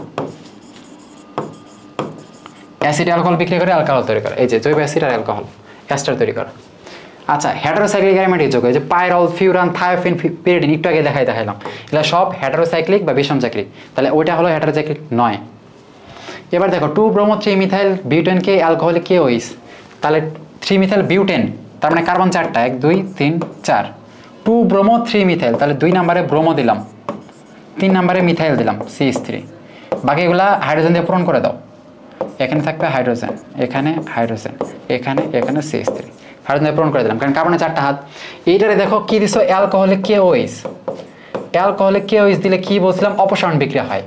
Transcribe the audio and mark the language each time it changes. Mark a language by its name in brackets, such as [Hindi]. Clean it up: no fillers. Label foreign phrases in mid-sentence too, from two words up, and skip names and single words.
[English] acid alcohol [Bangla] বিক্রিয়া করে অ্যালকোহল তৈরি করে, এই যে জৈব অ্যাসিড আর [English] alcohol ester [Bangla] তৈরি করে। আচ্ছা [English] heterocyclic aromatic [Bangla] যৌগ, এই যে [English] pyrrole furan thiophene pyridine [Bangla] একটু আগে দেখাইলাম, এগুলো সব হেটারোসাইক্লিক বা বিষম সাইক্লিক, তাহলে ওইটা হলো হেটারোসাইক্লিক নয়। এবার দেখো [English] 2-bromo-3-methyl [Bangla] বিউটেনকে [English] alcoholic KOH, [Bangla] তাহলে [English] 3-methyl butane, [Bangla] তার মানে কার্বন 4টা, 1 2 3 4, [English] 2-bromo-3-methyl, [Bangla] তাহলে 2 নম্বরে ব্রোমো দিলাম, 3 নম্বরে মিথাইল দিলাম CH3, বাকিগুলা হাইড্রোজেন দিয়ে পূরণ করে দাও। এখানে থাকবে হাইড্রোজেন, এখানে হাইড্রোজেন, এখানে CH3, হাইড্রোজেন দিয়ে পূরণ করে দিলাম, কারণ কার্বনে 4টা হাত। এইটারে দেখো কি দিছো, [English] alcoholic KOH, alcoholic KOH [Bangla] দিলে কি বলছিলাম, অপসারণ বিক্রিয়া হয়।